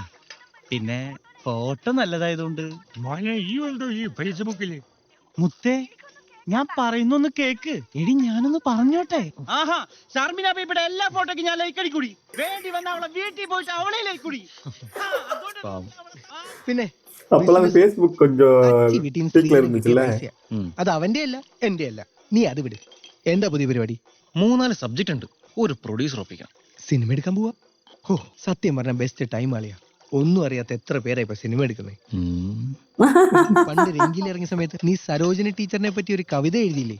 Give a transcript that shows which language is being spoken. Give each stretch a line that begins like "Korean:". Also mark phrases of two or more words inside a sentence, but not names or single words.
Malayalam: പിന്നെ ഫോട്ടോ നല്ലതായതുകൊണ്ട്. മുത്തേ, ഞാൻ പറയുന്നൊന്ന് കേക്ക്. എടി, ഞാനൊന്ന് പറഞ്ഞോട്ടെ. ആഹാ, ഷർമിന പപ്പിയുടെ എല്ലാ ഫോട്ടോയ്ക്കും ഞാൻ ലൈക്ക് അടിക്കൂടി. വേണ്ടി വന്ന അവളെ വീട്ടിൽ പോയിട്ട് അവളെ ലൈക്ക് കൂടി. പിന്നെ
Tamil: அப்பெல்லாம் Facebook கொஞ்சம்
English: activity in
Tamil: peak ல screen இருந்துச்சுல்ல?
Malayalam: കിട്ടിയ പൈസയാ. അത് അവന്റെ അല്ല, എന്റെ അല്ല. നീ അത് വിട്. എന്താ പുതിയ പരിപാടി? 3-4 സബ്ജക്ട് ഉണ്ട്. ഒരു പ്രൊഡ്യൂസർ ഒപ്പിക്കണം. സിനിമ എടുക്കാൻ പോവാ? ഓ, സത്യം പറഞ്ഞ
English: best time
Malayalam: ആളിയാ. ഒന്നും അറിയാത്ത എത്ര പേരാ ഇപ്പൊ സിനിമ എടുക്കുന്നത്. പണ്ട് രംഗിൽ ഇറങ്ങിയ സമയത്ത് നീ സരോജിനി ടീച്ചറിനെ പറ്റി ഒരു കവിത എഴുതിയില്ലേ?